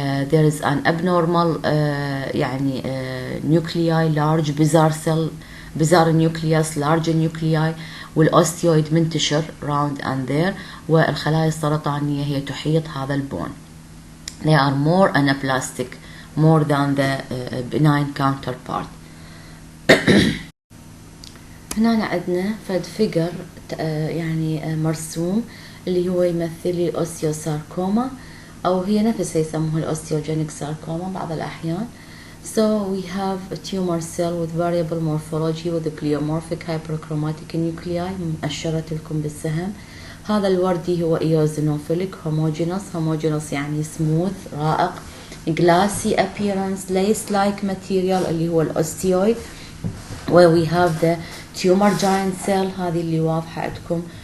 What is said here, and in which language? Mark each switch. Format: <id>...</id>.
<en>There is an abnormal يعني nuclei large bizarre cell bizarre nucleus large nuclei،</en> <ar>والأوستيويد منتشر</ar> <en>round and there،</en> <ar>والخلايا السرطانية هي تحيط هذا البون.</ar> <en>They are more anaplastic more than the benign counterpart.</en> <ar>هنا عندنا فد فيجر يعني مرسوم اللي هو يمثل لي الأوستيوساركوما، أو هي نفسها يسموها الأوستيوجينيك ساركوما بعض الأحيان.</ar> <en>So we have a tumor cell with variable morphology with a pleomorphic hyperchromatic nuclei</en> <ar>مؤشرت لكم بالسهم. هذا الوردي هو</ar> <en>eosinophilic homogeneous يعني smooth رائق، glassy appearance lace-like material</en> <ar>اللي هو الأوستيويد،</ar> <en>where we have the tumor giant cell هذه اللي واضحة عندكم.</en>